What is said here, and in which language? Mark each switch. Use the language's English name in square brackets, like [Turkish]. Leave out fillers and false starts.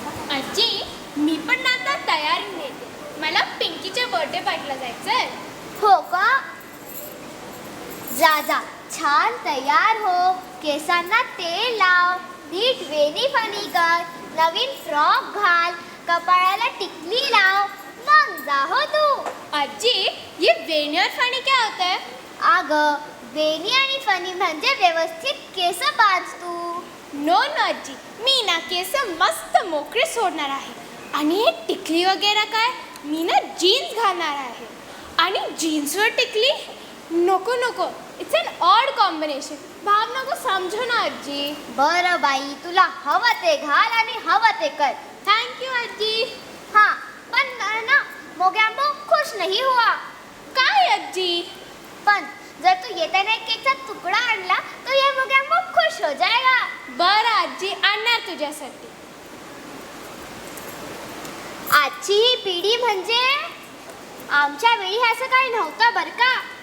[Marathi] आजी, मी पण ना आता तयारी नेते. मला पिंकीच्या बर्थडे पार्टीला जायचंय. हो का? जा जा, छान तयार हो, केसांना तेल लाव, नीट वेणी फणी कर, नवीन फ्रॉक घाल, कपाळाला टिकली लाव, मग जा हो तू. [Hindi] आजी, ये वेणी और फणी क्या होता है? [Marathi] अगं, वेणी आणि फणी म्हणजे व्यवस्थित केस बांध तू. नो नो आजी, मी ना केस मस्त मोकळे सोडणार आहे. आणि हे टिकली वगैरे काय? मी ना जीन्स घालणार आहे. आणि जीन्सवर टिकली? नको नको, [English] It's an odd combination. [Marathi] भाव नको समजू ना आजी. बरं बाई, तुला हवं ते घाल आणि हवं ते कर. थँक्यू आजी. [Hindi] हाँ, [Marathi] पण ना [Hindi] मोग्याम्बो खुश नहीं हुआ. [Marathi] काय आजी? पण जर तू येताना एक केकचा तुकडा आणला [Hindi] तो ये मोग्याम्बो खुश हो जाएगा. [Marathi] बरं आजी, आणणार तुझ्यासाठी. आजची ही पिढी म्हणजे आमच्या वेळी असं काही नव्हतं बरं का.